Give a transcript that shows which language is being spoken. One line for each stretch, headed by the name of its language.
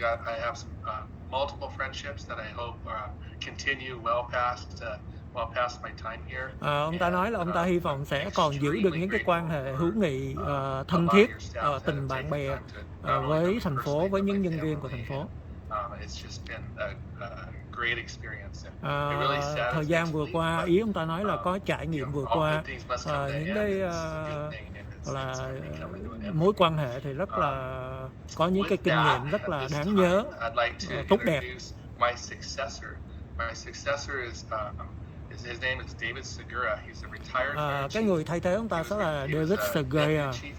English: I have some multiple friendships that I hope continue well past my time here.
Vietnamese: Ông ta nói là ông ta hy vọng sẽ còn giữ được những cái quan hệ hữu nghị thân thiết, tình bạn bè với thành phố, với những nhân viên của thành phố.
English: It's just been a great experience.
Vietnamese: Thời gian vừa qua, ý ông ta nói là có trải nghiệm vừa qua, những cái là mối quan hệ thì rất là có những cái kinh nghiệm rất là đáng nhớ, tốt đẹp.
English: My successor is his name is David Segura. He's a retired fire chief.
Vietnamese: Cái người thay thế ông ta sẽ là David Segura.